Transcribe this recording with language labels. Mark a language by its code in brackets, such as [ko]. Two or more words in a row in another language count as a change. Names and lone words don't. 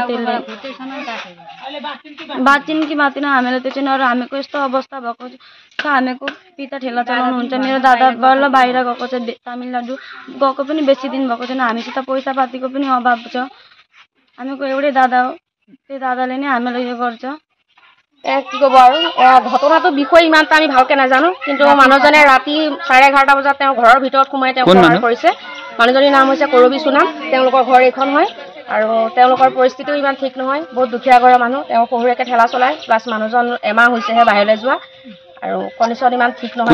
[ne] त्यसले बाँच्चिन् कि बाँच्दैन हामीलाई त्यो छैन। र हामीको यस्तो अवस्था भएको छ। हामीको पिता ठेला चलाउनुहुन्छ। मेरो दादा बल्ल बाहिर गएको छ तमिलनाडु गएको पनि बेसी दिन भएको छैन। हामीसित पैसा पातीको पनि अभाव छ। हामीको एउटै दादा हो। त्यो दादाले नै हामीलाई यो गर्छ। [as] কি ক'ব আৰু ঘটনাটোৰ বিষয়ে ইমানটা আমি ভালকৈ নাজানো কিন্তু মানুহজনে ৰাতি 11:30 বজাত তেওঁ ঘৰৰ ভিতৰত সোমাই তেওঁ প্ৰহাৰ কৰিছে। মানুহজনীৰ নাম হৈছে কৰবী সোণাম। তেওঁলোকৰ ঘৰ এইখন হয় আৰু তেওঁলোকৰ পৰিস্থিতিও ইমান ঠিক নহয়। বহুত দুখীয়া ঘৰৰ মানুহ। তেওঁ শহুৰেকে ঠেলা চলায় প্লাছ মানুহজন এমাহ হৈছেহে বাহিৰলৈ যোৱা আৰু কণ্ডিশ্যন ইমান ঠিক নহয়।